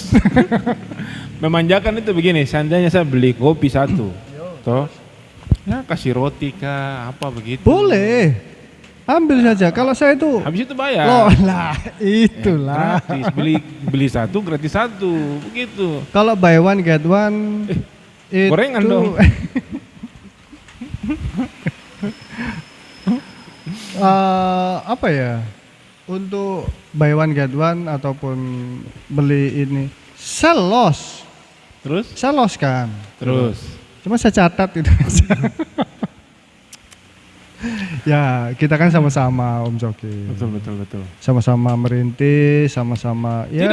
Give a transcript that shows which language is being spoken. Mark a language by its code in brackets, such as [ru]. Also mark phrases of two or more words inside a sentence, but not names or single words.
[id] Memanjakan itu begini, seandainya saya beli kopi satu, toh, ya kasih roti kah, apa begitu. Boleh, ambil saja. Kalau saya itu, Habis itu bayar. loh lah, itulah. Gratis, beli satu gratis satu, begitu. [en] Kalau buy one get one, [id] Gorengan dong. Apa ya? Untuk [en] buy one get one [id] ataupun beli ini selos Terus? kan. Terus. Cuma saya catat itu aja. Ya, kita kan sama-sama Om Coki. Betul. Sama-sama merintis, sama-sama ya.